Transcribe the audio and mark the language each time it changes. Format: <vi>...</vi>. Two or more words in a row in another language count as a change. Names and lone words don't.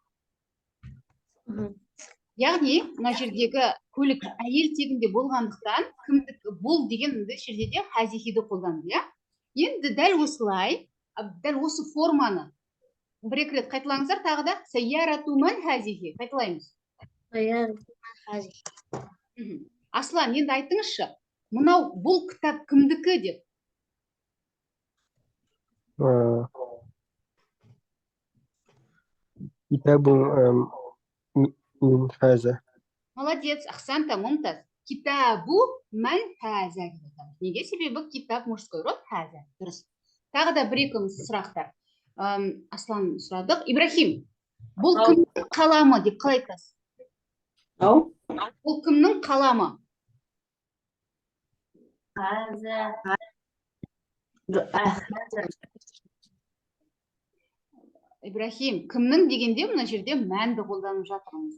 <kk>Яғни, мына жердегі көлік әйел тегінде болғандықтан, кімдікі бол деген жерде де хазихиді қолданды, Енді дәл осылай, дәл осы форманы бір-екі рет қайталаңыздар, тағы да</kk> <ar>سيارة من هذه.</ar> <kk>Қайталаймыз. Аслан, енді айтыңызшы, мынау бұл кітап кімдікі деп?</kk> <ar>كتاب من هذا. Молодец, أحسنت ممتاز. كتاب من هذا.</ar> <kk>Неге? Себебі китаб</kk> <ru>мужской род</ru> <kk>хаза. Дұрыс. Тағы да бір-екі сұрақтар. Аслан сұрадық. Ибрахим, бұл кімнің қаламы деп қалай айтасыз? Бұл кімнің қаламы? Ибрахим, кімнің дегенде мына жерде мәнді қолданып жатырмыз.</kk>